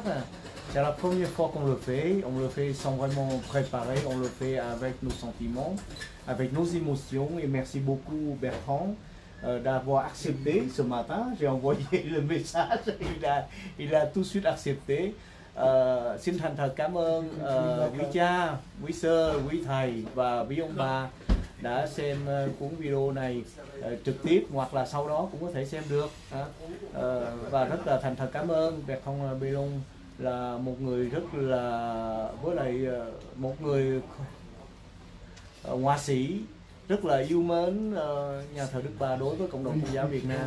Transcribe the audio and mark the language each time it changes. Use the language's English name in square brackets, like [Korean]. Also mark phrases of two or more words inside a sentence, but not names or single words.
[French] C'est la première fois qu'on le fait sans vraiment préparer, on le fait avec nos sentiments, avec nos émotions. Et merci beaucoup Bertrand d'avoir accepté ce matin. J'ai envoyé le message, il a tout de suite accepté. [Vietnamese] Xin thành thật cảm ơn quý cha, quý sơ, quý thầy và quý ông bà đã xem cuốn video này trực tiếp hoặc là sau đó cũng có thể xem được. Và rất là thành thật cảm ơn Bertrand Bellon, là một người rất là, với lại một người họa sĩ rất là yêu mến nhà thờ Đức Bà đối với cộng đồng Công giáo Việt Nam.